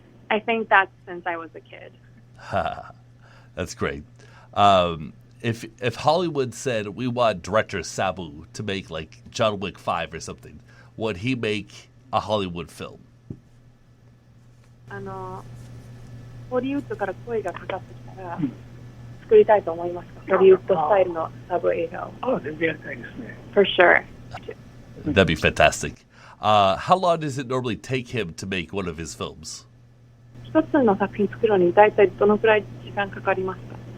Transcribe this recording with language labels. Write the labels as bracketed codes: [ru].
[en] I think that's since I was a kid. That's great. If Hollywood said we want director Sabu to make like John Wick 5 or something, would he make a Hollywood film? [ja] ホリウッドから声がかかってきたら作りたいと思いますか？ホリウッドスタイルのサブ映画を。全然やりたいですね。 [en] For sure. That'd be fantastic. How long does it normally take him to make one of his films? [ja] 一つの作品作るのに大体どのくらい時間かかりますか？